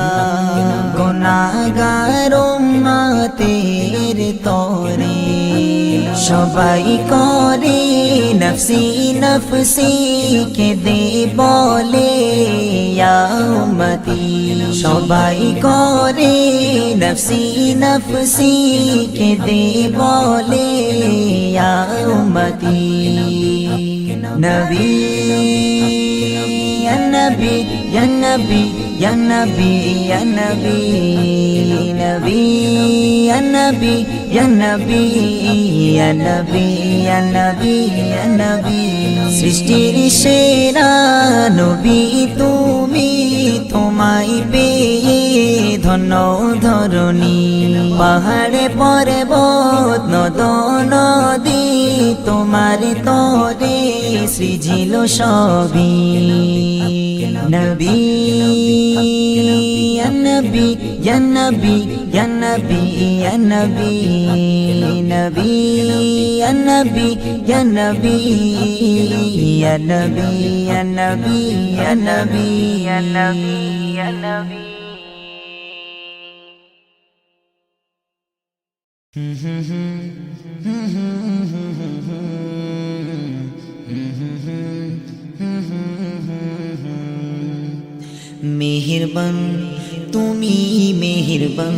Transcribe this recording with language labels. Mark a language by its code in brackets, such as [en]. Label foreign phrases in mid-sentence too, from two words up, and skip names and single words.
[bn] গুনাহগার উম্মতের তরে সবাই করে [ar] نفسي نفسي [bn] কেঁদে বলে [ar] يا أمتي [bn] সবাই করে [ar] نفسي نফسي [bn] কেঁদে বলে [ar] يا أمتي [bn] নবী [ar] يا نبي يا نبي يا نبي يا نبي نبي يا نبي يا نبي يا نبي يا نبي يا نبي [bn] সৃষ্টির সেরা নবী তুমি তোমায় পেয়ে ধন্য ধরণী পাহাড়ে পর্বত নদ নদী তোমার তরে সৃজিল সবই নবী [ar] يا نبي يا نبي يا نبي يا نبي نبي يا نبي يا نبي يا نبي يا نبي يا نبي يا نبي يا نبي [bn] মেহেরবান তুমি মেহেরবান